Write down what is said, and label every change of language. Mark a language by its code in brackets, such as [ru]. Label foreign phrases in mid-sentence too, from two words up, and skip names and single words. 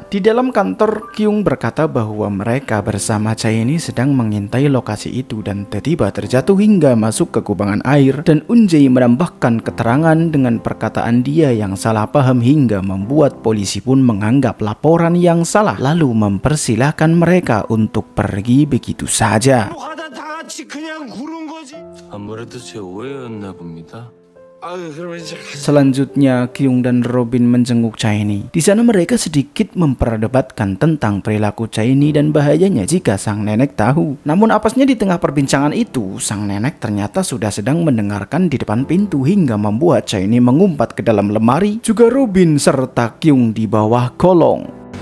[id] Di dalam kantor, Kyung berkata bahwa mereka bersama Chaini sedang mengintai lokasi itu dan tiba-tiba terjatuh hingga masuk ke kubangan air, dan Unjae menambahkan keterangan dengan perkataan dia yang salah paham hingga membuat polisi pun menganggap laporan yang salah lalu mempersilahkan mereka untuk pergi begitu saja. [ko] 하다 다 같이 그냥 구른 거지. 아무래도 제 오해였나 봅니다. 그러면 이제 [id] Selanjutnya, Kyung dan Robin menjenguk Chaini. Di sana mereka sedikit memperdebatkan tentang perilaku Chaini dan bahayanya jika sang nenek tahu. Namun apesnya di tengah perbincangan itu, sang nenek ternyata sudah sedang mendengarkan di depan pintu hingga membuat Chaini mengumpat ke dalam lemari, juga Robin serta Kyung di bawah kolong.